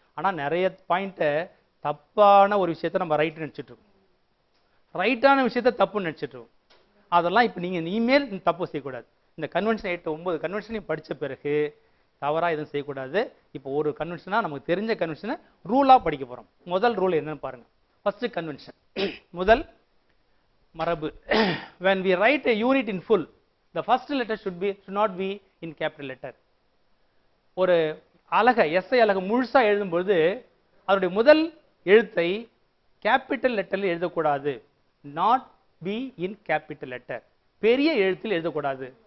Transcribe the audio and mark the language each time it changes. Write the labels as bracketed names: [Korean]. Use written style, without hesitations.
[Tamil] ஆனால் நிறைய பாயிண்ட்டை தப்பான ஒரு விஷயத்தை நம்ம ரைட்டு நினச்சிட்டு இருக்கோம், ரைட்டான விஷயத்த தப்புன்னு நினச்சிட்டு இருக்கோம். அதெல்லாம் இப்போ நீங்கள் இனிமேல் தப்பு செய்யக்கூடாது. இந்த கன்வென்ஷன் 8-9 கன்வென்ஷனையும் படித்த பிறகு தவறாக எதுவும் செய்யக்கூடாது. இப்போ ஒரு கன்வென்ஷனாக நமக்கு தெரிஞ்ச கன்வென்ஷனை ரூலாக படிக்க போகிறோம். முதல் ரூல் என்னன்னு பாருங்கள். ஃபர்ஸ்ட் கன்வென்ஷன், முதல் மரபு. [English] when we write a unit in full, the first letter should not be in capital letter. [Tamil] ஒரு அலகை SI அலகை முழுசா எழுதும்போது அதனுடைய முதல் எழுத்தை கேபிட்டல் லெட்டரில் எழுதக்கூடாது. [English] not be in capital letter, [Tamil] பெரிய எழுத்தில் எழுதக்கூடாது.